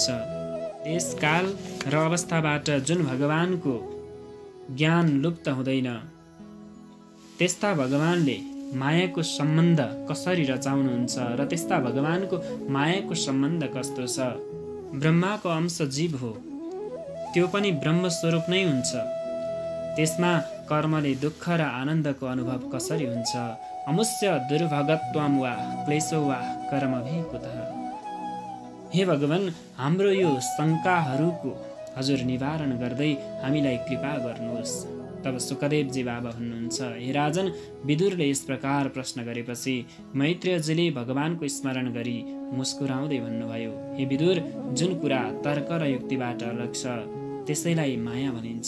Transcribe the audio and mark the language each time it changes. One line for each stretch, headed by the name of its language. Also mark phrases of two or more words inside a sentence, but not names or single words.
Nepali: देशकाल र अवस्थाबाट जुन भगवानको ज्ञान लुप्त हुँदैन, त्यस्ता भगवानले मायाको सम्बन्ध कसरी रचाउनुहुन्छ र त्यस्ता भगवानको मायाको सम्बन्ध कस्तो छ? ब्रह्माको अंश जीव हो, त्यो पनि ब्रह्मस्वरूप नै हुन्छ, त्यसमा कर्मले दुःख र आनन्दको अनुभव कसरी हुन्छ?
Sanskrit: अमुष्य दुर्भगत्वम वा क्लेशो वा कर्मभि कुतः।
Nepali: हे भगवान, हाम्रो यो शङ्काहरूको हजुर निवारण गर्दै हामीलाई कृपा गर्नुहोस्। तब सुकदेवजी बाबा भन्नुहुन्छ, हे राजन, विदुरले यस प्रकार प्रश्न गरेपछि मैत्रेयजीले भगवानको स्मरण गरी मुस्कुराउँदै भन्नुभयो, हे विदुर, जुन कुरा तर्क र युक्तिबाट अलग छ त्यसैलाई माया भनिन्छ।